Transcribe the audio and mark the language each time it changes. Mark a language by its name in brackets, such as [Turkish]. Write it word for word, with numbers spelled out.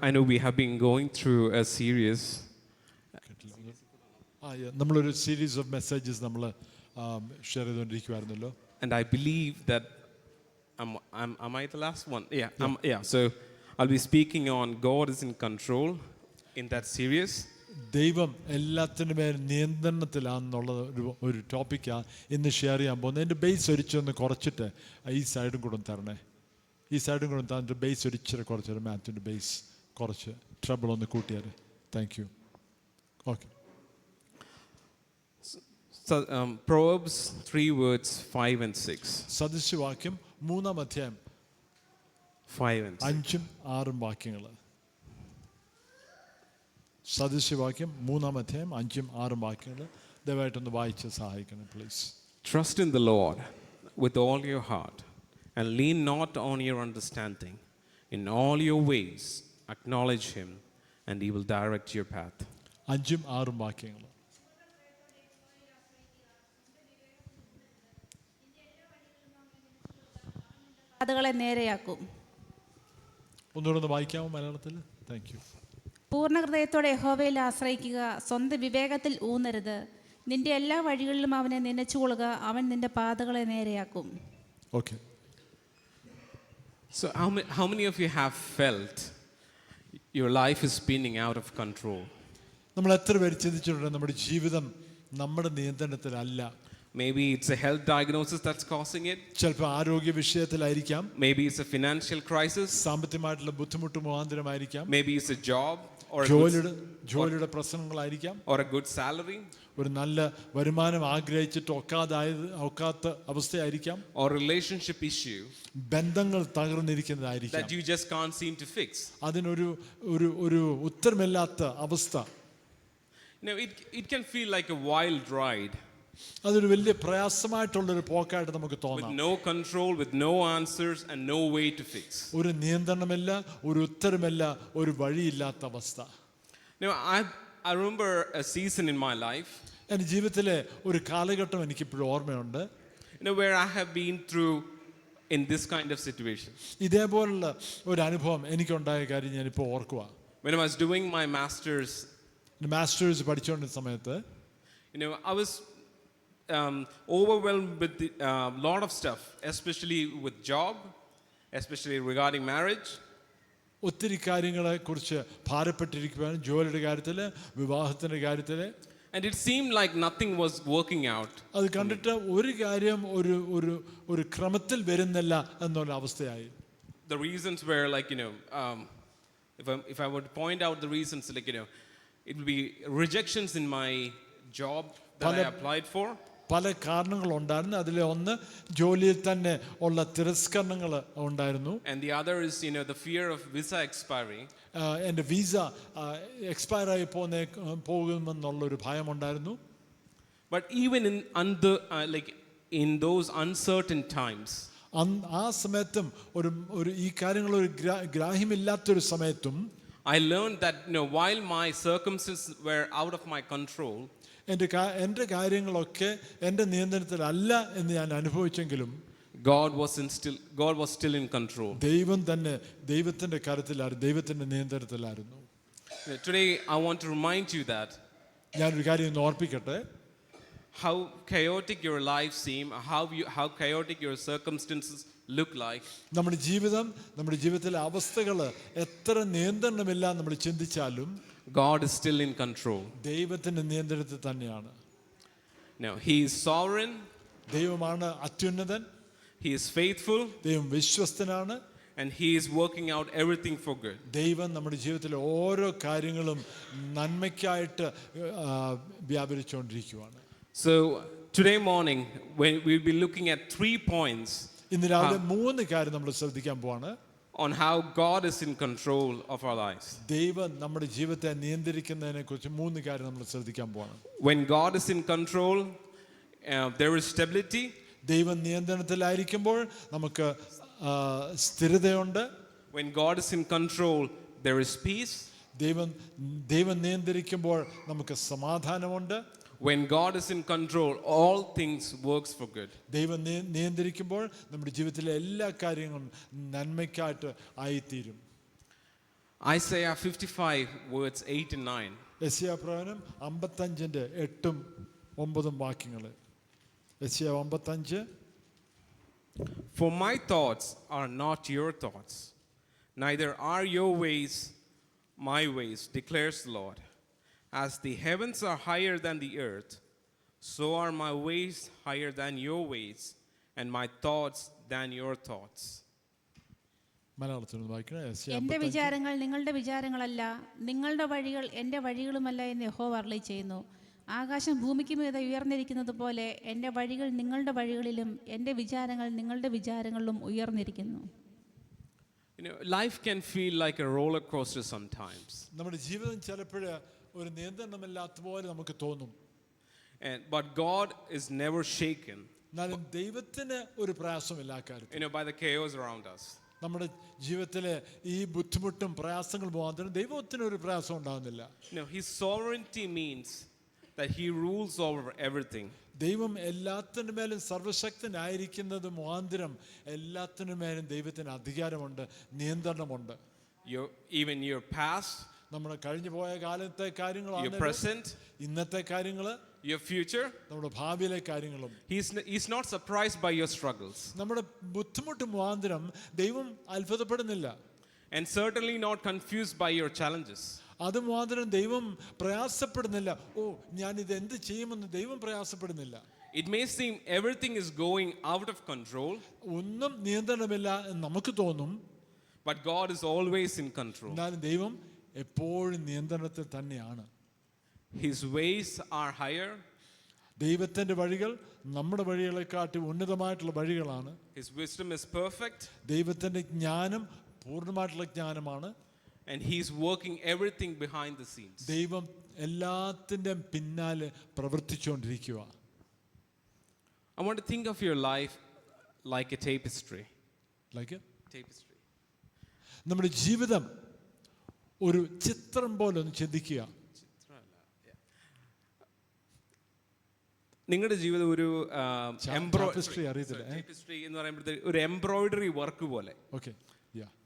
[English] I know we have been going through a series. [Malayalam] കേട്ടിരുന്നത്. ആ, yeah, നമ്മളൊരു [English] series of messages [Malayalam] നമ്മൾ share ചെയ്തുകൊണ്ടിരിക്കുമായിരുന്നല്ലോ. [English] And I believe that am am am I the last one? Yeah, yeah. Um, yeah. So I'll be speaking on God is in control in that series. [Malayalam] ദൈവം എല്ലാത്തിനും മേൽ നിയന്ത്രണത്തിലാണെന്നുള്ള ഒരു ഒരു ടോപ്പിക്കാണ് ഇന്ന് share ചെയ്യാൻ പോകുന്നത്. എൻ്റെ ബേസ് ഒരിച്ചൊന്ന് കുറച്ചിട്ട് ഈ സൈഡും കൂടെ ഒന്ന് തരണേ. ഈ സൈഡും കൂടെ ഒന്ന് തന്നിട്ട് ബേസ് ഒരിച്ചിരി കുറച്ച് തരും. മാത്യുവിൻ്റെ ബേസ് കുറച്ച് ട്രബിൾ ഒന്ന് കൂട്ടിയാൽ. [English] Thank you. Okay. So um, Proverbs three words five and six. [Malayalam] സദൃശ്യവാക്യം മൂന്നാം അധ്യായം [English] Five and six. [Malayalam] അഞ്ചും ആറും വാക്യങ്ങൾ. സദൃശ്യവാക്യം മൂന്നാം അധ്യായം അഞ്ചും ആറും വാക്യങ്ങൾ ദയവായിട്ടൊന്ന് വായിച്ച് സഹായിക്കണം please. [English] Trust in the Lord with all your heart and lean not on your understanding. In all your ways acknowledge him and he will direct your path. [Malayalam] അഞ്ചും ആറും വാക്യങ്ങൾ. പാതകളെ നേരെയാക്കും. ഒന്നുകൂടെ ഒന്ന് വായിക്കാമോ മലയാളത്തിൽ? [English] Thank you. [Malayalam] പൂർണ്ണ ഹൃദയത്തോടെ യഹോവയിൽ ആശ്രയിക്കുക, സ്വന്തം വിവേകത്തിൽ ഊന്നരുത്. നിന്റെ എല്ലാ വഴികളിലും അവനെ നനച്ചുകൊള്ളുക, അവൻ നിന്റെ പാതകളെ നേരെയാക്കും. [English] Okay. So how many, how many of you have felt your life is spinning out of control? [Malayalam] നമ്മൾ എത്ര പേര് ചിന്തിച്ചിട്ടുണ്ട് നമ്മുടെ ജീവിതം നമ്മുടെ നിയന്ത്രണത്തിലല്ല? [English] Maybe it's a health diagnosis that's causing it. [Malayalam] ചിലപ്പോൾ ആരോഗ്യ വിഷയത്തിലായിരിക്കാം, [English] Maybe it's a financial crisis. [Malayalam] സാമ്പത്തികമായിട്ടുള്ള ബുദ്ധിമുട്ട് മുഖാന്തരമായിരിക്കാം, [English] Maybe it's a job or a good, [Malayalam] ജോലിയുടെ ജോലിയുടെ പ്രശ്നങ്ങളായിരിക്കാം, [English] or a good salary [Malayalam] ഒരു നല്ല വരുമാനം ആഗ്രഹിച്ചിട്ട് ഒക്കാതായത് ഒക്കാത്ത അവസ്ഥയായിരിക്കാം, [English] or relationship issue [Malayalam] ബന്ധങ്ങൾ തകർന്നിരിക്കുന്നതായിരിക്കാം. [English] that you just can't seem to fix. [Malayalam] അതിനൊരു ഒരു ഒരു ഉത്തരമില്ലാത്ത അവസ്ഥ. [English] You know, it it can feel like a wild ride [Malayalam] അതൊരു വലിയ പ്രയാസമായിട്ടുള്ളൊരു പോക്കായിട്ട് നമുക്ക് [English] with [Malayalam] തോന്നാം. [English] no control, with no answers and no way to fix. [Malayalam] ഒരു നിയന്ത്രണമില്ല, ഒരു ഉത്തരമില്ല, ഒരു വഴിയില്ലാത്ത അവസ്ഥ. [English] You know, I I remember a season in my life, [Malayalam] എൻ്റെ ജീവിതത്തിലെ ഒരു കാലഘട്ടം എനിക്കിപ്പോഴും ഓർമ്മയുണ്ട്. [English] you know, where I have been through in this kind of situation. [Malayalam] ഇതേപോലുള്ള ഒരു അനുഭവം എനിക്കുണ്ടായ കാര്യം ഞാനിപ്പോൾ ഓർക്കുക. [English] When I was doing my masters, [Malayalam] masters പഠിച്ചുകൊണ്ടിരുന്ന സമയത്ത് [English] you know, I was um, overwhelmed with a uh, lot of stuff, especially with job, especially regarding marriage. [Malayalam] ഒത്തിരി കാര്യങ്ങളെക്കുറിച്ച് ഭാരപ്പെട്ടിരിക്കുവാനും ജോലിയുടെ കാര്യത്തിൽ, വിവാഹത്തിൻ്റെ കാര്യത്തിൽ [English] And it seemed like nothing was working out. [Malayalam] അത് കണ്ടിട്ട് ഒരു കാര്യം ഒരു ഒരു ഒരു ക്രമത്തിൽ വരുന്നില്ല എന്നുള്ള അവസ്ഥയായി. [English] The reasons were like, you know, um, if I if I were to point out the reasons, like, you know, it would be rejections in my job that I [Malayalam] Pala- [English] applied for. [Malayalam] പല കാരണങ്ങളുണ്ടായിരുന്നു. അതിലെ ഒന്ന് ജോലിയിൽ തന്നെ ഉള്ള തിരസ്കരണങ്ങൾ ഉണ്ടായിരുന്നു. [English] And the other is, you know, the fear of visa expiry. [Malayalam] ആ, എൻ്റെ visa expire ആയി പോന്നെ പോകുമെന്നുള്ളൊരു ഭയമുണ്ടായിരുന്നു. [English] But even in under uh, like in those uncertain times, [Malayalam] അന്ന് ആ സമയത്തും ഒരു ഒരു ഈ കാര്യങ്ങൾ ഒരു ഗ്രാ- ഗ്രാഹ്യമില്ലാത്തൊരു സമയത്തും [English] I learned that, you know, while my circumstances were out of my control, [Malayalam] എൻ്റെ കാ- എൻ്റെ കാര്യങ്ങളൊക്കെ എൻ്റെ നിയന്ത്രണത്തിലല്ല എന്ന് ഞാൻ അനുഭവിച്ചെങ്കിലും [English] God was in still God was still in control. [Malayalam] ദൈവം തന്നെ ദൈവത്തിൻ്റെ കരത്തിലായിരുന്നു, ദൈവത്തിൻ്റെ നിയന്ത്രണത്തിലായിരുന്നു. [English] You know, today I want to remind you that [Malayalam] ഞാനൊരു കാര്യം ഒന്ന് ഓർപ്പിക്കട്ടെ. [English] how chaotic your life seem, how you how chaotic your circumstances look like, [Malayalam] നമ്മുടെ ജീവിതം, നമ്മുടെ ജീവിതത്തിലെ അവസ്ഥകൾ എത്ര നിയന്ത്രണമില്ല നമ്മൾ ചിന്തിച്ചാലും [English] God is still in control. [Malayalam] ദൈവത്തിൻ്റെ നിയന്ത്രണത്തിൽ തന്നെയാണ്. [English] Now, he is sovereign, [Malayalam] ദൈവമാണ് അത്യുന്നതൻ, [English] he is faithful, [Malayalam] ദൈവം വിശ്വസ്തനാണ്. [English] and he is working out everything for good. [Malayalam] ദൈവം നമ്മുടെ ജീവിതത്തിലെ ഓരോ കാര്യങ്ങളും നന്മയ്ക്കായിട്ട് ആ, വ്യാപരിച്ചുകൊണ്ടിരിക്കുകയാണ്. [English] So, today morning when we'll be looking at three points [Malayalam] ഇന്ന് രാവിലെ മൂന്ന് കാര്യം നമ്മൾ ശ്രദ്ധിക്കാൻ പോവാണ്. [English] on how God is in control of our lives. [Malayalam] ദൈവം നമ്മുടെ ജീവിതത്തെ നിയന്ത്രിക്കുന്നതിനെ കുറിച്ച് മൂന്ന് കാര്യം നമ്മൾ ശ്രദ്ധിക്കാൻ പോവാണ്. [English] When God is in control, uh, there is stability. [Malayalam] ദൈവം നിയന്ത്രണത്തിലായിരിക്കുമ്പോൾ നമുക്ക് ആ, സ്ഥിരതയുണ്ട്. [English] When God is in control, there is peace. [Malayalam] ദൈവം ദൈവം നിയന്ത്രിക്കുമ്പോൾ നമുക്ക് സമാധാനമുണ്ട്. [English] When God is in control, all things works for good. [Malayalam] ദൈവം നിയ- നിയന്ത്രിക്കുമ്പോൾ നമ്മുടെ ജീവിതത്തിലെ എല്ലാ കാര്യങ്ങളും നന്മയ്ക്കായിട്ട് ആയിത്തീരും. [English] Isaiah fifty-five, words eight and nine. [Malayalam] യെശയ്യാ പ്രവചനം അമ്പത്തഞ്ചിൻ്റെ എട്ടും ഒമ്പതും വാക്യങ്ങൾ. യെശയ്യാ അമ്പത്തഞ്ച്. [English] For my thoughts are not your thoughts, neither are your ways my ways, declares the Lord. As the heavens are higher than the earth, so are my ways higher than your ways, and my thoughts than your thoughts. [Malayalam] മലയാളത്തിൽ ഒന്ന് വായിക്കണേ. യെശയ്യാ എന്റെ അമ്പത്തഞ്ച്. വിചാരങ്ങൾ നിങ്ങളുടെ വിചാരങ്ങളല്ല, നിങ്ങളുടെ വഴികൾ എൻ്റെ വഴികളുമല്ല എന്ന് യഹോവ അരുളി ചെയ്യുന്നു. ആകാശം ഭൂമിക്ക് മീതെ ഉയർന്നിരിക്കുന്നത് പോലെ എൻ്റെ വഴികൾ നിങ്ങളുടെ വഴികളിലും എൻ്റെ വിചാരങ്ങൾ നിങ്ങളുടെ വിചാരങ്ങളിലും ഉയർന്നിരിക്കുന്നു. [English] You know, life can feel like a roller coaster sometimes. [Malayalam] നമ്മുടെ ജീവിതം ചിലപ്പോൾ ഒരു നിയന്ത്രണമില്ലാത്ത പോലെ നമുക്ക് തോന്നും. [English] And but God is never shaken, [Malayalam] എന്നാലും ദൈവത്തിന് ഒരു പ്രയാസമില്ല ആ കാര്യത്തിൽ. [English] you know, by the chaos around us. [Malayalam] നമ്മുടെ ജീവിതത്തിലെ ഈ ബുദ്ധിമുട്ടും പ്രയാസങ്ങളും മാത്രം ദൈവത്തിന് ഒരു പ്രയാസം ഉണ്ടാകുന്നില്ല. [English] You know, his sovereignty means that he rules over everything. [Malayalam] ദൈവം എല്ലാത്തിനു മേലും സർവശക്തനായിരിക്കുന്നത് മുഖാന്തരം എല്ലാത്തിനു മേലും ദൈവത്തിന് അധികാരമുണ്ട്, നിയന്ത്രണമുണ്ട്. [English] Your even your past, [Malayalam] നമ്മുടെ കഴിഞ്ഞു പോയ കാലത്തെ [English] your [Malayalam] കാര്യങ്ങളാണ്, [English] present, [Malayalam] ഇന്നത്തെ കാര്യങ്ങൾ, [English] your future. [Malayalam] നമ്മുടെ ഭാവിയിലെ കാര്യങ്ങളും. [English] He's n- he's not surprised by your struggles, [Malayalam] നമ്മുടെ ബുദ്ധിമുട്ട് മുഖാന്തരം ദൈവം അത്ഭുതപ്പെടുന്നില്ല. [English] and certainly not confused by your challenges. [Malayalam] അത് മുഖാന്തരം ദൈവം പ്രയാസപ്പെടുന്നില്ല. ഓ, ഞാനിത് എന്ത് ചെയ്യുമെന്ന് ദൈവം പ്രയാസപ്പെടുന്നില്ല. [English] It may seem everything is going out of control, [Malayalam] ഒന്നും നിയന്ത്രണമില്ല എന്ന് നമുക്ക് തോന്നും, [English] but God is always in control. [Malayalam] എന്നാലും ദൈവം എപ്പോഴും നിയന്ത്രണത്തിൽ തന്നെയാണ്. [English] His ways are higher, [Malayalam] ദൈവത്തിൻ്റെ വഴികൾ നമ്മുടെ വഴികളെക്കാട്ടി ഉന്നതമായിട്ടുള്ള വഴികളാണ്. [English] his wisdom is perfect, [Malayalam] ദൈവത്തിൻ്റെ ജ്ഞാനം പൂർണ്ണമായിട്ടുള്ള ജ്ഞാനമാണ്. [English] and he's working everything behind the scenes. [Malayalam] ദൈവം എല്ലാത്തിൻ്റെയും പിന്നാലെ പ്രവർത്തിച്ചുകൊണ്ടിരിക്കുക. [English] I want to think of your life like a tapestry. Like Tapestry. [Malayalam] നമ്മുടെ ജീവിതം ഒരു ചിത്രം പോലെ ഒന്ന് ചിന്തിക്കുക. നിങ്ങളുടെ ജീവിതം ഒരു Cha- tapestry അറിയത്തില്ല, ഏ? ടേപ്പിസ്ട്രി എന്ന് പറയുമ്പോഴത്തേക്ക് ഒരു എംബ്രോയിഡറി വർക്ക് പോലെ, [English] okay, yeah,